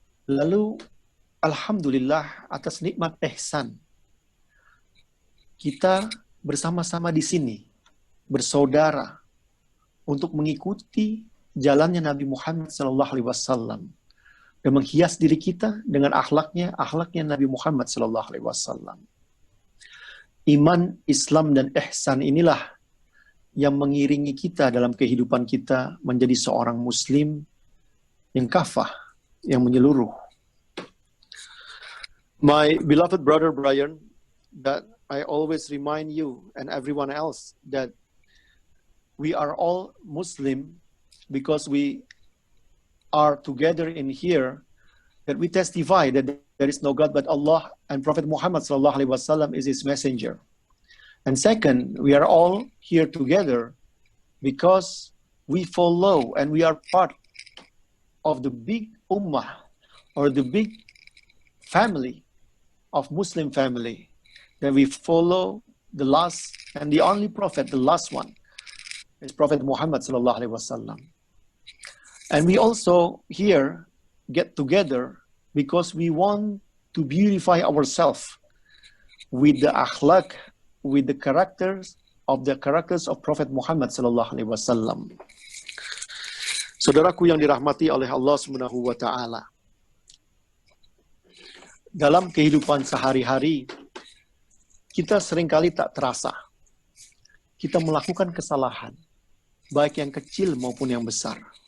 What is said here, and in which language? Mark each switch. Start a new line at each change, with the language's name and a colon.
Indonesian: Lalu alhamdulillah atas nikmat ihsan kita bersama-sama di sini bersaudara untuk mengikuti jalannya Nabi Muhammad SAW dan menghias diri kita dengan akhlaknya Nabi Muhammad SAW. Iman, Islam, dan ihsan inilah yang mengiringi kita dalam kehidupan kita menjadi seorang Muslim yang kafah, yang menyeluruh.
English: My beloved brother Brian, that I always remind you and everyone else that we are all Muslim because we are together in here, that we testify that there is no God but Allah and Prophet Muhammad sallallahu alaihi wasallam is his messenger. And second, we are all here together because we follow and we are part of the big ummah or the big family of Muslim family, that we follow the last and the only prophet, the last one, is Prophet Muhammad sallallahu alaihi wasallam. And we also here get together because we want to beautify ourselves with the akhlaq, with the characters of Prophet Muhammad sallallahu alaihi wasallam.
Indonesian: Saudaraku yang dirahmati oleh Allah Subhanahu wa taala. Dalam kehidupan sehari-hari, kita seringkali tak terasa. Kita melakukan kesalahan, baik yang kecil maupun yang besar.